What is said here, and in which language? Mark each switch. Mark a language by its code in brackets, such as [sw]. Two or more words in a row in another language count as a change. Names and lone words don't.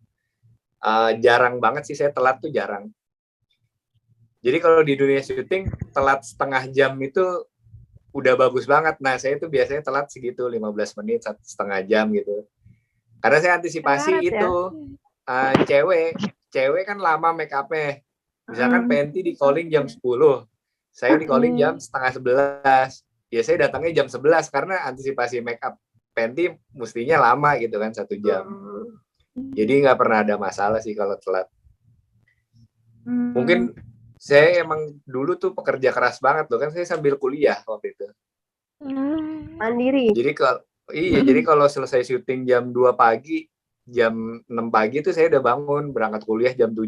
[id] Jarang banget sih saya telat tuh, jarang. Jadi kalau di dunia syuting telat setengah jam itu udah bagus banget. Nah saya tuh biasanya telat segitu 15 menit, setengah jam gitu. Karena saya antisipasi Telat, itu cewek kan lama make up-nya. Misalkan Penti di calling jam 10, saya di calling jam setengah 11. ya saya datangnya jam 11 karena antisipasi make up panty mestinya lama gitu kan 1 jam. Jadi nggak pernah ada masalah sih kalau telat. Mungkin saya emang dulu tuh pekerja keras banget loh kan, saya sambil kuliah waktu itu. Mandiri. Jadi kalau selesai syuting jam 2 pagi, jam 6 pagi tuh saya udah bangun, berangkat kuliah jam 7.